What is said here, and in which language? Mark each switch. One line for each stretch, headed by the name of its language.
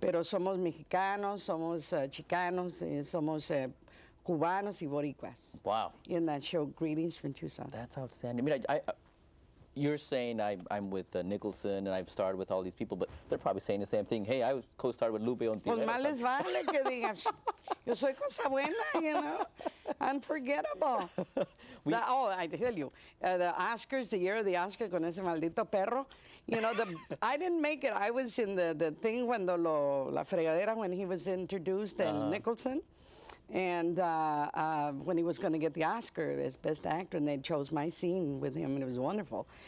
Spanish: Pero somos mexicanos, somos chicanos, somos cubanos y boricuas.
English: Wow. In that show, Greetings from Tucson. That's outstanding. I mean, you're saying I'm with Nicholson and I've starred with all these people, but they're probably saying the same thing. Hey, I was co-starred with Lupe Ontiveros.
Spanish: Pues más les vale que digan, yo soy cosa buena,
English: you know, unforgettable. I tell you, the Oscars, the year of the Oscar
Spanish: con ese maldito perro,
English: you know, I didn't make it. I was in the thing when
Spanish: la fregadera,
English: when he was introduced, and Nicholson. And when he was going to get the Oscar as Best Actor, and they chose my scene with him, and it was wonderful.